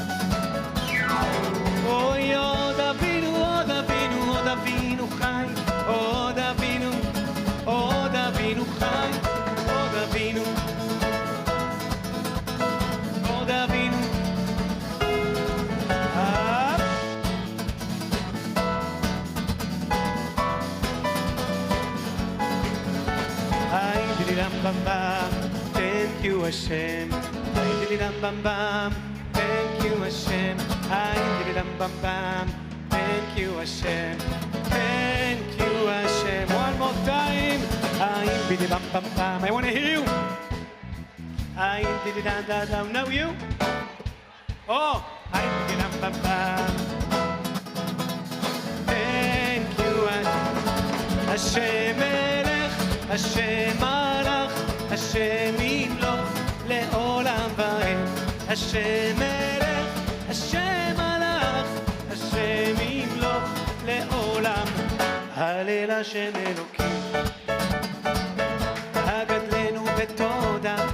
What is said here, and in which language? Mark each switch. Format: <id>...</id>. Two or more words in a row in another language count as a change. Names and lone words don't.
<he>אוי, עוד אבינו, עוד אבינו, עוד אבינו חי, עוד אבינו, עוד אבינו חי, עוד אבינו, עוד אבינו. Bam bam,</he> <en>thank you Hashem. Ay didam bam bam, thank you Hashem. Ay didam bam bam, thank you Hashem. Thank you Hashem. One more time. Ay didam bam bam. I want to hear you. Ay didam da da. Now you. Oh, ay didam bam bam. Thank you Hashem.</en> <he>השם מלך השם ימלוך לעולם ועד. השם מלך השם מלך השם ימלוך לעולם. הלל השם אלוקים הגדלנו בתודה.</he>